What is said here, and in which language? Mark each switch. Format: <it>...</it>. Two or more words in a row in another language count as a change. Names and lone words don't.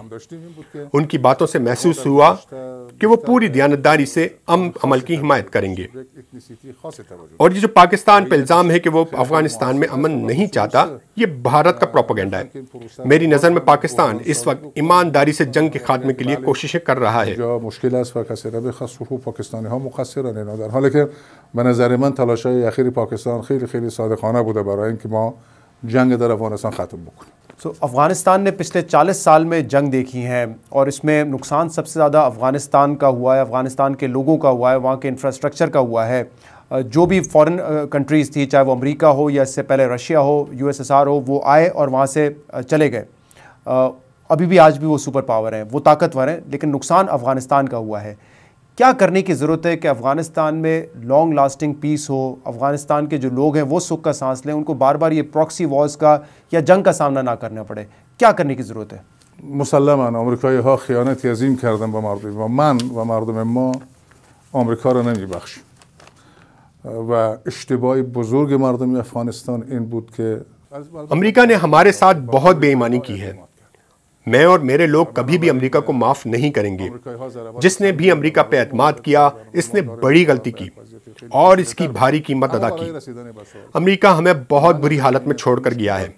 <ur>ان کی باتوں سے محسوس ہوا کہ وہ پوری دیانتداری سے امن عمل کی حمایت کریں گے. اور یہ جو پاکستان پہ الزام ہے کہ وہ افغانستان میں امن نہیں چاہتا, یہ بھارت کا پروپیگنڈا ہے. میری نظر میں پاکستان اس وقت ایمانداری سے جنگ کے خاتمے کے لیے کوششیں کر رہا ہے.</ur> <fa>مشکل است و کسی را بخواست پاکستانی ها مقصرن اینا, در حالی که به نظر من تلاش‌های اخیر پاکستان خیلی خیلی صادقانه بوده برای اینکه ما جنگ در افغانستان ختم بکنیم.</fa> <ur>افغانستان نے پچھلے 40 سال میں جنگ دیکھی ہیں اور اس میں نقصان سب سے زیادہ افغانستان کا ہوا ہے, افغانستان کے لوگوں کا ہوا ہے, وہاں کے انفراسٹرکچر کا ہوا ہے. جو بھی</ur> <en>foreign countries</en> <ur>تھی, چاہے وہ امریکہ ہو یا اس سے پہلے رشیا ہو, USSR ہو, وہ آئے اور وہاں سے چلے گئے. ابھی بھی آج بھی وہ سپر پاور ہیں, وہ طاقتور ہیں, لیکن نقصان افغانستان کا ہوا ہے. کیا کرنے کی ضرورت ہے کہ افغانستان میں</ur> <en>long lasting peace</en> <ur>ہو, افغانستان کے جو لوگ ہیں وہ سکھ کا سانس لیں, ان کو بار بار یہ</ur> <en>proxy wars</en> <ur>کا یا جنگ کا سامنا نہ کرنا پڑے؟ کیا کرنے کی ضرورت ہے؟</ur> <fa>مسلماً آمریکایی ها خیانتی عظیم کردن با مردم و من و مردم ما آمریکا را نمیبخشیم. و اشتباه بزرگ مردم افغانستان این بود که</fa> <ur>امریکہ نے ہمارے ساتھ بہت بے ایمانی کی ہے. میں اور میرے لوگ کبھی بھی امریکہ کو معاف نہیں کریں گے. جس نے بھی امریکہ پہ اعتماد کیا اس نے بڑی غلطی کی اور اس کی بھاری قیمت ادا کی. امریکہ ہمیں بہت بری حالت میں چھوڑ کر گیا ہے.</ur>